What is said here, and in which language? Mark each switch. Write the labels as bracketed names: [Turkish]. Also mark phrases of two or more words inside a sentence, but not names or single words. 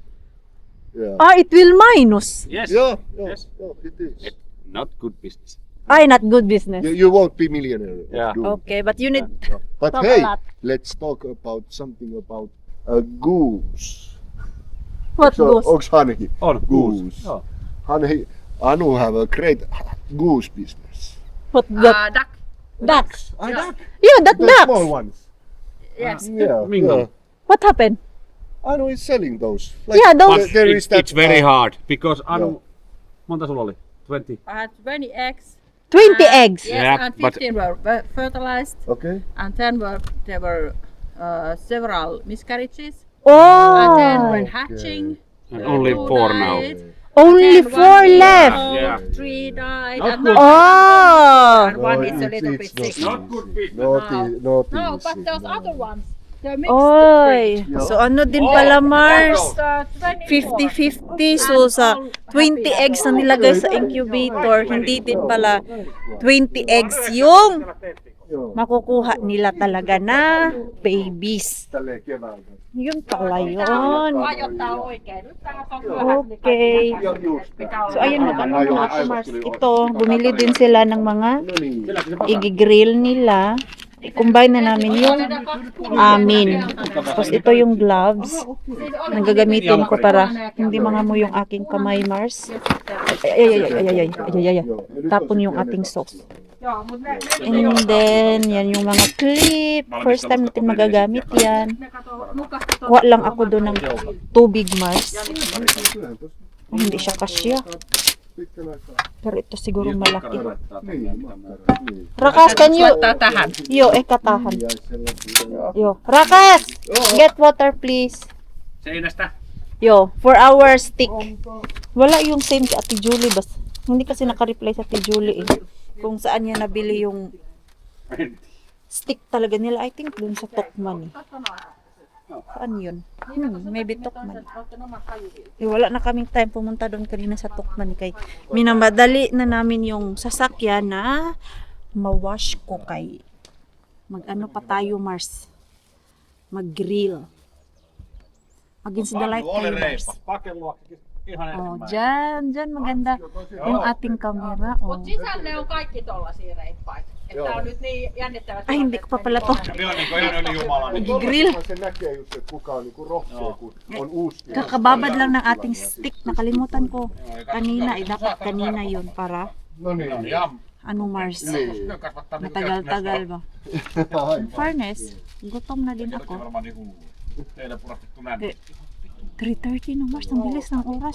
[English] Yeah. it will minus. Yes. Yeah, Yes. it is. Not good business. Not good business. You won't be millionaire. Yeah. Okay, but you need But talk hey, a lot. let's talk about something about a goose. What goes? [Finnish] Onks Hanhi? On [English] Goose. [Finnish] Joo. Hanhi, [English] Anu have a great goose business. What that? Duck. Ducks. Duck? Yeah, that The small ducks. ones. Yes. Yeah. Mingle. yeah. What happened? Anu is selling those. Yeah, those- But there is that. it's very hard because Anu, [Finnish] monta sulla oli? 20. [English] I had 20 eggs. 20 eggs. Yes, Yeah, and but- 15 were fertilized, Okay. and then there were several miscarriages, Oh, and then when hatching, And only 4 now. only then 4 one left. died, Yeah. 3 died, Not and good. Oh, and one No, is a it's- little it's bit sick. Not good business. Naughty, No, is but it, those no. other ones, they're mixed. Oy. Yeah. [Filipino] So ano din Oh, pala Mars? [English] It's, 24. 50-50. [Filipino] So sa 20 eggs na nilagay sa incubator, hindi din pala 20 eggs yung [Finnish] Joo. [Filipino] makukuha nila talaga na babies. [Finnish] Tälleen keväällä. [Filipino] Yun pala yun. [Finnish] Ajoittaa oikein. Nyt tää on [English] Okay. [Finnish] Ja just. [Filipino] So ayun, mag-ano muna ako Mars. Ito, bumili din sila ng mga [Finnish] No niin. [Filipino] igigrill nila. I-combine na namin yung amin. Tapos ito yung gloves na gagamitin ko para hindi mangamoy yung aking kamay, Mars. Ay. Tapon yung ating sauce. And then, yan yung mga clip. [English] First time [Filipino] natin magagamit yan. Kuha lang ako doon ng tubig, Mars. Ay, hindi siya kasya. Pero ito siguro malaki. [English] Rakas, can you... Tatahan. Yo, katahan. Yo, Rakas! Get water, please. [Finnish] Seinästä. [English] Yo, for our stick. [Filipino] Wala yung same kay Ate Julie. Hindi kasi nakareply sa Ate Julie eh. Kung saan niya nabili yung stick talaga nila. [English] I think [Filipino] dun sa Tokman eh. Saan yun? [English] Maybe Tokman. [Filipino] Eh, wala na kaming time pumunta doon kanina sa Tokman kay minamadali na namin yung sasakyan na mawash ko kay mag-ano pa tayo, Mars. Mag-grill. [English] Against the light [Filipino] tayo, Mars. Oh, dyan maganda yung ating camera. Oh. [Finnish] Mut sisälle on kaikki tollasia reippaita. Että on nyt niin jännittävä. [Filipino] Ay, hindi ko pa pala to. Grill. [Finnish] Se näkee just, että kuka on niinku rohkea, kun on uusi. [Filipino] Kakababad lang ng ating stick. Nakalimutan ko kanina. Dapat kanina yun para [Finnish] No niin. [Filipino] ano, Mars. Matagal-tagal ba? [English] In fairness, [Filipino] gutom na din ako. Eh, 3:30 na, Mars. Ang bilis ng oras.